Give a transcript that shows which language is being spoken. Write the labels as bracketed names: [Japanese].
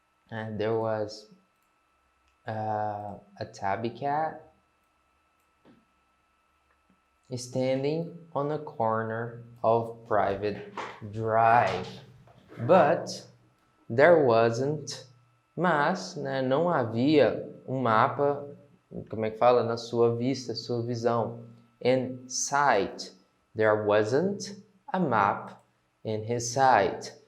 [English] And there was a tabby cat standing on a corner of Private Drive. But there wasn't, [Portuguese] mas, né, não havia um mapa, como é que fala? Na sua vista, sua visão. [English] In sight. There wasn't a map in his sight.